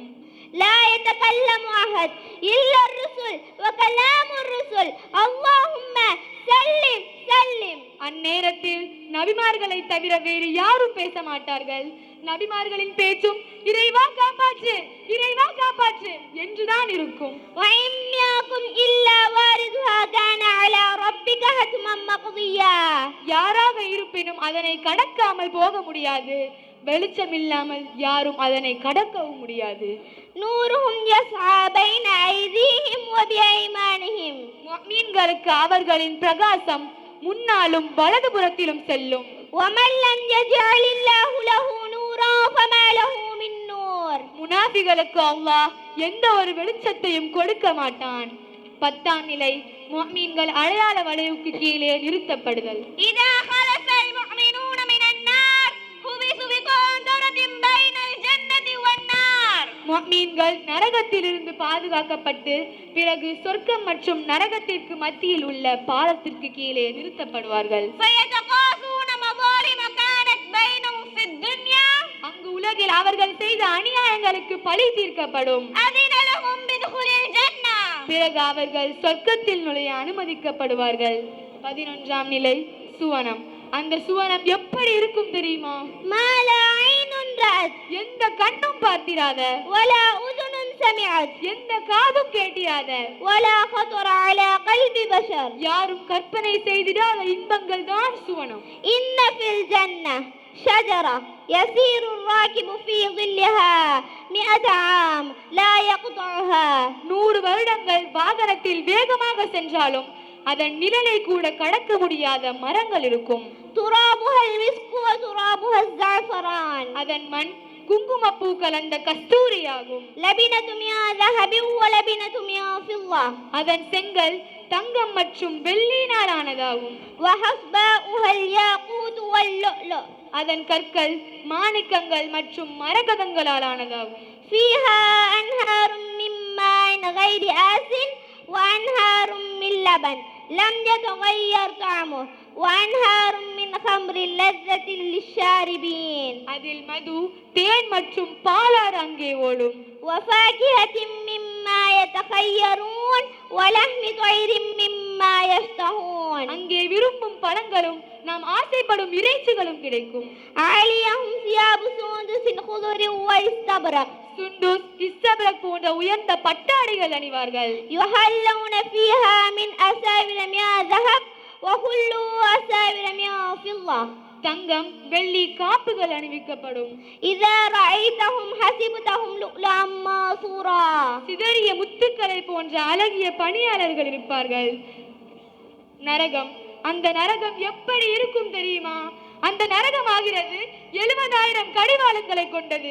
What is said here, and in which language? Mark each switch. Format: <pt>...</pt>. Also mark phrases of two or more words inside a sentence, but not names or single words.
<ar>لا يتكلم أحد إلا الرسل وكلام الرسل اللهم سلم سلم</ar> <ta>அந்நேரத்தில் நபிமார்களை தவிர வேறு யாரும் பேச மாட்டார்கள். நபிமார்களின் பேச்சும் இறைவா காப்பாற்று, இறைவா காப்பாற்று என்றுதான் இருக்கும்.</ta> <ar>وإن يكن إلا واردها كان على ربك حتما مقضيا</ar> <ta>யாராக இருப்பினும் அதனை கடக்காமல் போக முடியாது. வெளிச்சம் இல்லாமல் யாரும் அதனை கடக்கவும் முடியாது.</ta> <ar>نورهم يسعى بين أيديهم وبأيمانهم</ar> <ta>முஃமின்களுக்கு அவர்களின் பிரகாசம் முன்னாலும் வலதுபுறத்திலும் செல்லும்.</ta> <ar>ومن لم يجعل الله له نورا فما له من نور</ar> <ta>முனாஃபிகளுக்கு அல்லாஹ் எந்த ஒரு வெளிச்சத்தையும் கொடுக்க மாட்டான். 10ஆம் நிலை, முஃமின்கள் அடையாள வளைவுக்கு கீழே நிறுத்தப்படுதல்.</ta> <ar>إذا خلف المؤمنون من النار حبسوا بقنطرة بين الجنة والنار</ar> <ta>முஃமின்கள் நரகத்திலிருந்து பாதுகாக்கப்பட்டு பிறகு சொர்க்கம் மற்றும் நரகத்திற்கு மத்தியில் உள்ள பாலத்திற்கு கீழே நிறுத்தப்படுவார்கள்.</ta> <ar>فيتقاضون مظالم كانت بينهم في الدنيا</ar> <ta>அங்கு உலகில் அவர்கள் செய்த அநியாயங்களுக்கு பழி தீர்க்கப்படும்.</ta> <ar>أذن لهم بدخول الجنة</ar> <ta>பிறகு அவர்கள் சொர்க்கத்தில் நுழைய அனுமதிக்கப்படுவார்கள். 11ஆம் நிலை, சுவனம். அந்த சுவனம் எப்படி இருக்கும் தெரியுமா?</ta> <ar>ما لا عين رأت</ar> <ta>எந்த கண்ணும் பார்த்திராத,</ta> <ar>ولا أذن سمعت</ar> <ta>எந்த காதும் கேட்டிராத,</ta> <ar>ولا خطر على قلب بشر</ar> <ta>யாரும் கற்பனை செய்திடாத இன்பங்கள் தான் சுவனம்.</ta> <ar>إن في الجنة شجرة يسير الراكب في ظلها 100 عام لا يقطعها</ar> <ta>100 வருடங்கள் வாகனத்தில் வேகமாக சென்றாலும் அதன் நிழலை கூட கடக்க முடியாத மரங்கள் இருக்கும்.</ta> <ar>ترابها المسك وترابها الزعفران</ar> <ta>அதன் மண் குங்குமப்பூ கலந்த கஸ்தூரியாகும்.</ta> <ar>لبنة من ذهب ولبنة من فضة</ar> <ta>அதன் செங்கல் தங்கம் மற்றும் வெள்ளியினால் ஆனதாகும்.</ta> <ar>وحصباؤها الياقوت واللؤلؤ</ar> <ta>அதன் கற்கள் மாணிக்கங்கள் மற்றும் மரகதங்களால் ஆனதாகும்.</ta> <ar>فيها أنهار من ماء غير آسن وأنهار من لبن لم يتغير طعمه وأنهار من خمر لذة للشاربين</ar> <ta>அதில் மது, தேன் மற்றும் பாலாறு அங்கே ஓடும்.</ta> <ar>وفاكهة مما يتخيرون ولحم طير مما يشتهون</ar> <ta>அங்கே விரும்பும் பழங்களும் நாம் ஆசைப்படும் இறைச்சிகளும் கிடைக்கும்.</ta> <ar>عليهم ثياب سندس خضر واستبرق</ar> <ta>சுண்டூஸ், இஸ்தபரக் போன்ற உயர்ந்த பட்டாடைகள் அணிவார்கள்.</ta> <ar>يحلون فيها من أساور من ذهب وكلوا أساور من فضة</ar> <ta>தங்கம், வெள்ளி காப்புகள் அணிவிக்கப்படும்.</ta> <ar>إذا رأيتهم حسبتهم لؤلؤا منثورا</ar> <ta>சிதறிய முத்துக்களை போன்ற அழகிய பணியாளர்கள் இருப்பார்கள். நரகம். அந்த நரகம் எப்படி இருக்கும் தெரியுமா? அந்த நரகம் ஆகிறது 70,000 கடிவாளங்களை கொண்டது.</ta>